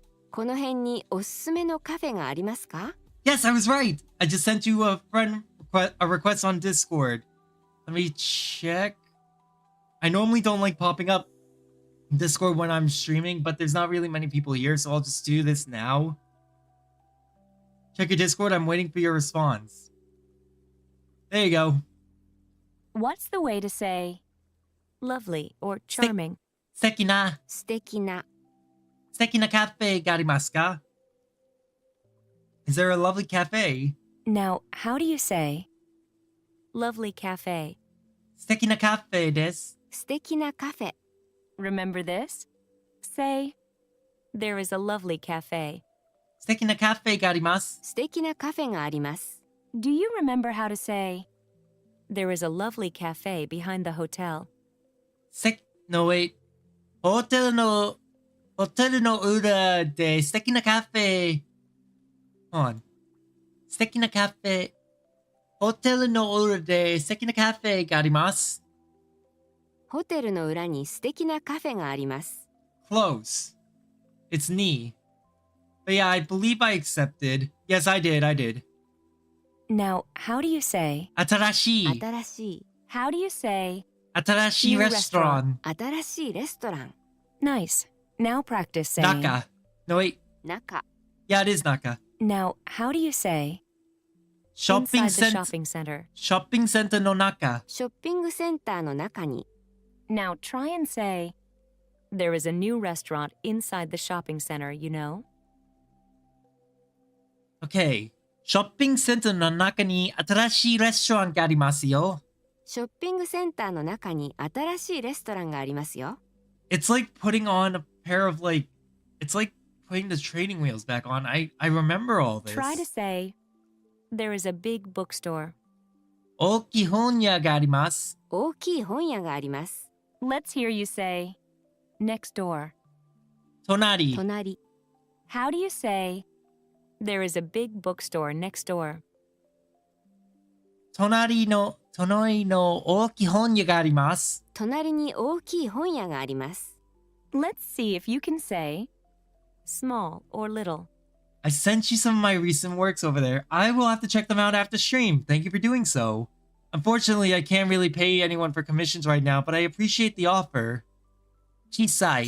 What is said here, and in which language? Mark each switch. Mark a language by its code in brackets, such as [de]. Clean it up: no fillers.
[ja] この辺におすすめのカフェがありますか? [en] Yes, I was right. I just sent you a request on Discord. Let me check. I normally don't like popping up Discord when I'm streaming, but there's not really many people here, so I'll just do this now. Check your Discord. I'm waiting for your response. There you go. What's the way to say lovely or charming? [ja] 素敵な素敵なカフェがありますか? [en] Is there a lovely cafe? Now, how do you say lovely cafe? [ja] 素敵なカフェです. 素敵なカフェ [en] Remember this? Say, there is a lovely cafe. [ja] 素敵なカフェがあります. 素敵なカフェがあります [en] Do you remember how to say, there is a lovely cafe behind the hotel? No, wait. [ja] ホテルの裏で素敵なカフェ. [en] Hold on. [ja] 素敵なカフェ. ホテルの裏で素敵なカフェがあります. ホテルの裏に素敵なカフェがあります [en] Close. It's ni. But yeah, I believe I accepted. Yes, I did. Now, how do you say, [ja] 新しい新しい [en] how do you say, [ja] 新しい [en] New restaurant. [ja] 新しいレストラン [en] nice. Now practice saying, Naka. No, wait. [ja] 中 [en] Yeah, it is Naka. now, how do you say, Shopping inside the center. shopping center? [ja] Shopping center no Naka. ショッピングセンターの中に [en] Now try and say, there is a new restaurant inside the shopping center, you know? [ja] Okay. Shopping center no naka ni atarashii restaurant ga arimasu yo. ショッピングセンターの中に新しいレストランがありますよ [en] It's like putting on a pair of it's like putting the training wheels back on. I remember all this. Try to say, there is a big bookstore. [ja] 大きい本屋があります. 大きい本屋があります [en] Let's hear you say, next door. [ja] 隣. 隣 [en] How do you say, there is a big bookstore next door? [ja] 隣の大きい本屋があります. 隣に大きい本屋があります [en] Let's see if you can say, small or little. I sent you some of my recent works over there. I will have to check them out after stream. Thank you for doing so. Unfortunately, I can't really pay anyone for commissions right now, but I appreciate the offer. [ja] Chisai.